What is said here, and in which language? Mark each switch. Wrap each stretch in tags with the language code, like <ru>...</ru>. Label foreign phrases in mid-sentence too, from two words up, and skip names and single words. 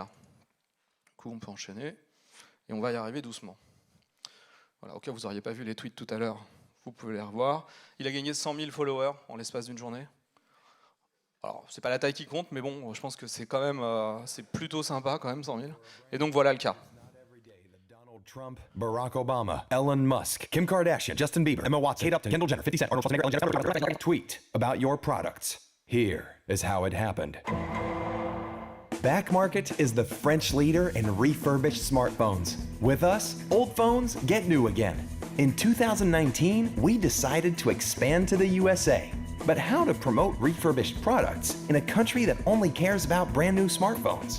<fr>Du coup, on peut enchaîner et on va y arriver doucement. Voilà, au cas où vous n'auriez pas vu les tweets tout à l'heure, vous pouvez les revoir. Il a gagné 100 000 followers en l'espace d'une journée. Alors, c'est pas la taille qui compte, mais bon, je pense que c'est quand même, c'est plutôt sympa quand même, 100 000. Et donc voilà le cas.</fr> <en>Trump, Barack Obama, Elon Musk, Kim Kardashian, Justin Bieber, Emma Watson, Kate Upton, Kendall Jenner, 50 Cent, Arnold Schwarzenegger, Ellen DeGeneres, tweet about your products. Here is how it happened. Back Market is the French leader in refurbished smartphones. With us, old phones get new again. In 2019, we decided to expand to the USA. But how to promote refurbished products in a country that only cares about brand new smartphones?</en>